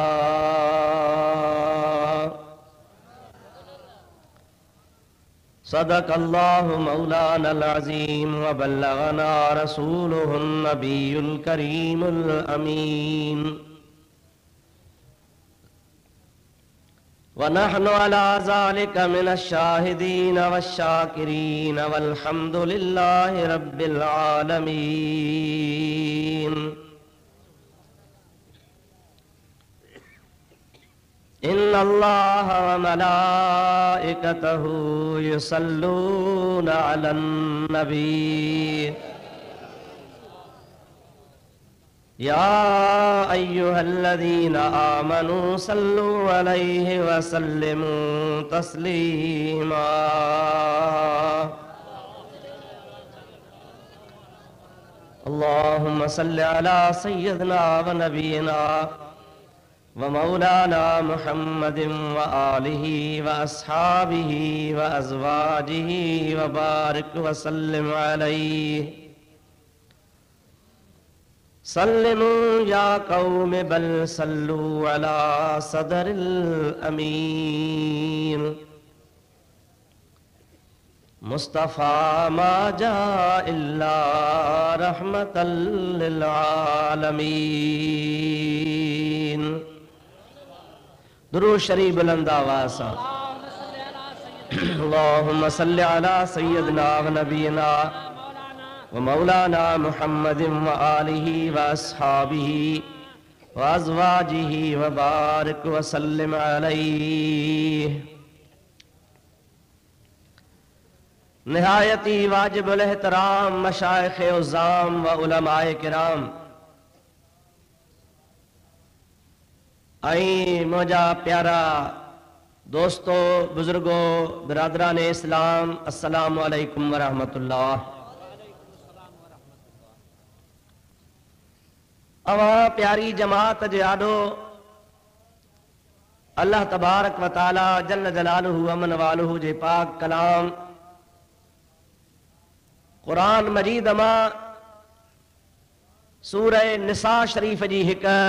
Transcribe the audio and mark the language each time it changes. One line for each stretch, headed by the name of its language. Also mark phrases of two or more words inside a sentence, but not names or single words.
Arabic: صدق الله مولانا العظيم و بلغنا رسوله النبي الكريم الأمين و نحن على ذلك من الشاهدين والشاكرين والحمد لله رب العالمين. إن الله و ملائكته يصلون على النبي يا أيها الذين آمنوا صلوا عليه و سلموا تسليما. اللهم صل على سيدنا و نبينا و مولانا محمد و آله و أصحابه و أزواجه و بارك و سلم عليه. سلموا يا قوم بل صلوا على صدر الأمين. مصطفى ما جاء إلا رحمة للعالمين.
Urdu: درود شریف بلند آواز سے
Arabic: اللهم صل على سيدنا و نبينا و مولانا محمد و آله و أصحابه و أزواجه و بارك و سلم عليه.
Urdu: نہایت واجب الاحترام مشائخ عظام و علمائے کرام
Sindhi: आई मौजा प्यारा दोस्तों बुजुर्गो बिरादरान इस्लाम
Arabic: السلام عليكم و رحمة الله.
Sindhi: अवा प्यारी जमात जे आडो
Arabic: الله تبارك و تعالى جل جلاله عم نواله
Sindhi: जे पाक कलाम कुरान मजीद मां सूरह निसा शरीफ जी हिक